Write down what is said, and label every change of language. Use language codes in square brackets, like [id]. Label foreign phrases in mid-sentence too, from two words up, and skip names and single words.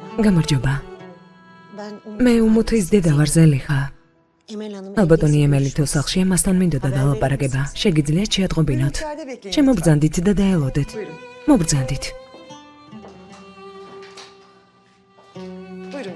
[ka] გამარჯობა. [tr] Ben [ka] მე უმუთის დედა ვარ ზელიხა. [tr] Emel Hanım. [ka] ალბათონი ემელი თუ სახლში მასთან მინდოდა დაალაპარაკება. შეგიძლიათ შეატყობინოთ. [tr] İçeride bekleyin. [ka] შემობრძანდით და დაელოდეთ. [tr] Buyurun. [ka] მობრძანდით. [tr] Buyurun.